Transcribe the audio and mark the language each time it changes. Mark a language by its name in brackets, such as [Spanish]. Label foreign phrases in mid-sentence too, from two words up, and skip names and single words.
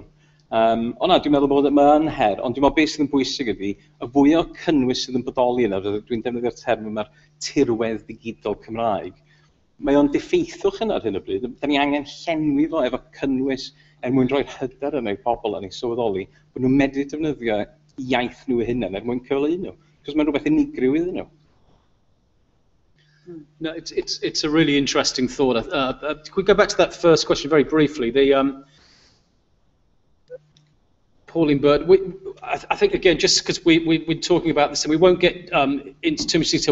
[Welsh] Ond dwi'n meddwl bod yma'n her, ond dwi'n meddwl beth sydd yn bwysig ydy, y fwy o cynnwys sydd yn bodoli yna, dwi'n defnyddio'r term yma'r tirwedd digidol Cymraeg, mae o'n diffeithwch yna ar hyn o bryd. Da ni angen llenwi fo efo cynnwys mwyn rhoi'r hyder yna i pobl yn ei sylweddoli bod nhw'n medru defnyddio iaith nhw eu hunain mwyn cyfleu nhw. Cos mae'n rhywbeth unigryw iddyn nhw. [English] No, it's a really interesting thought. Could we go back to that first question very briefly? Pauline Bird, I think again, just because we're talking about this, and we won't get into too much detail.